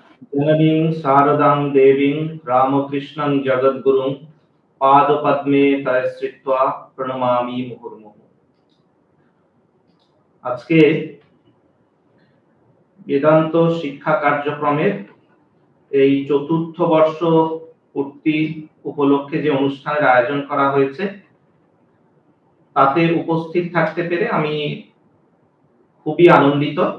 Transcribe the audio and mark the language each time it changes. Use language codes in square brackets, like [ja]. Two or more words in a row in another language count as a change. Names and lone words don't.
[sa] जननीं शारदां देवीं रामकृष्णं जगद्गुरुं पादपद्मे तयश्रित्वा प्रणमामि मुहुर्मुहुः। [bn] আজকে বেদান্ত শিক্ষা কার্যক্রমের এই চতুর্থ বর্ষ পূর্তি উপলক্ষে যে অনুষ্ঠানের আয়োজন করা হয়েছে তাতে উপস্থিত থাকতে পেরে আমি খুবই আনন্দিত।